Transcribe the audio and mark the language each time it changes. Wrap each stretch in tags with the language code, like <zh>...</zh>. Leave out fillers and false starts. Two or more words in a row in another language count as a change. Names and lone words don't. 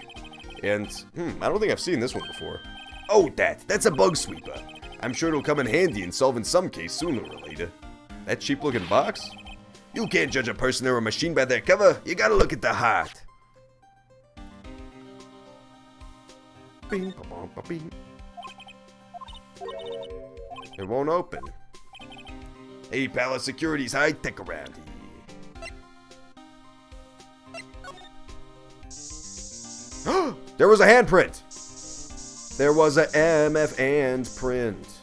<en>And, I don't think I've seen this one before. Oh, that's a bug sweeper. I'm sure it'll come in handy in solving some case sooner or later. That cheap looking box? You can't judge a person or a machine by their cover. You gotta look at the heart. Bing, ba-bum, ba-bing. It won't open. Hey, pal, security's high tech around here. There was a handprint. There was a MF and print.</en>